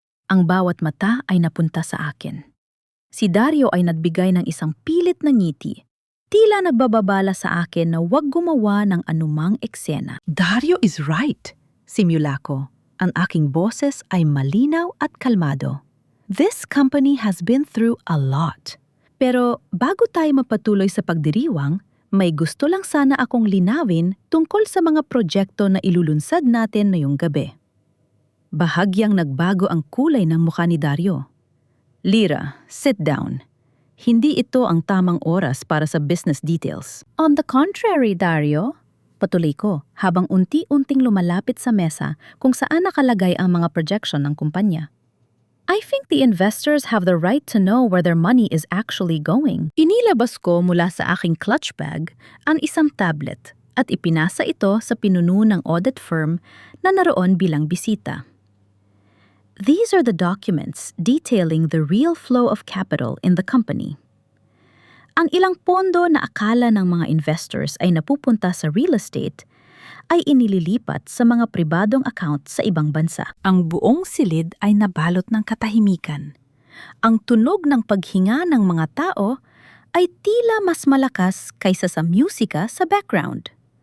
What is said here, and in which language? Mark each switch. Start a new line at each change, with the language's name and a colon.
Filipino: Ang bawat mata ay napunta sa akin. Si Dario ay nagbigay ng isang pilit na ngiti. Tila nagbababala sa akin na huwag gumawa ng anumang eksena.
English: "Dario is right,"
Filipino: simula ko. Ang aking boses ay malinaw at kalmado.
English: "This company has been through a lot."
Filipino: Pero bago tayo mapatuloy sa pagdiriwang, may gusto lang sana akong linawin tungkol sa mga proyekto na ilulunsad natin ngayong gabi. Bahagyang nagbago ang kulay ng mukha ni Dario. "Lira,
English: sit down.
Filipino: Hindi ito ang tamang oras para sa business details."
English: "On the contrary,
Filipino: Dario," patuloy ko habang unti-unting lumalapit sa mesa kung saan nakalagay ang mga projection ng kumpanya.
English: "I think the investors have the right to know where their money is actually going."
Filipino: Inilabas ko mula sa aking clutch bag ang isang tablet at ipinasa ito sa pinuno ng audit firm na naroon bilang bisita.
English: "These are the documents detailing the real flow of capital in the company."
Filipino: Ang ilang pondo na akala ng mga investors ay napupunta sa real estate ay inililipat sa mga pribadong account sa ibang bansa. Ang buong silid ay nabalot ng katahimikan. Ang tunog ng paghinga ng mga tao ay tila mas malakas kaysa sa musika sa background.